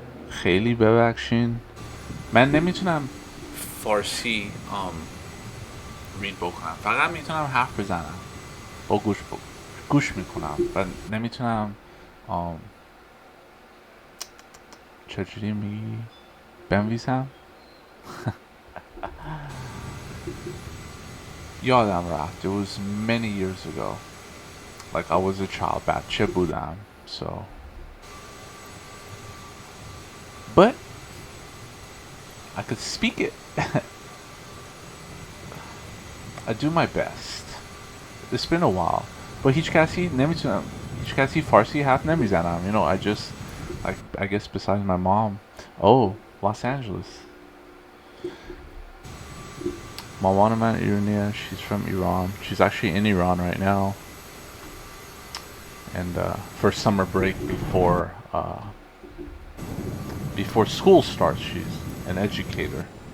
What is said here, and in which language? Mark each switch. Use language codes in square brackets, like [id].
[fa] خیلی ببخشین من نمیتونم فارسی رید بکنم، فقط میتونم حرف بزنم با گوش میکنم و نمیتونم چجوری میگی بنویسم. یادم رفت. [en] It was many years ago. Like I was a child. [fa] بچه بودم. [en] So. But I could speak it. I do my best. It's been a while. [fa] But هیچ کسی فارسی حرف نمیزنم. [en] You know, I guess besides my mom. Oh, Los Angeles. [fa] مامان من ایرانیه. [en] She's from Iran. She's actually in Iran right now. And for summer break before school starts, she's an educator.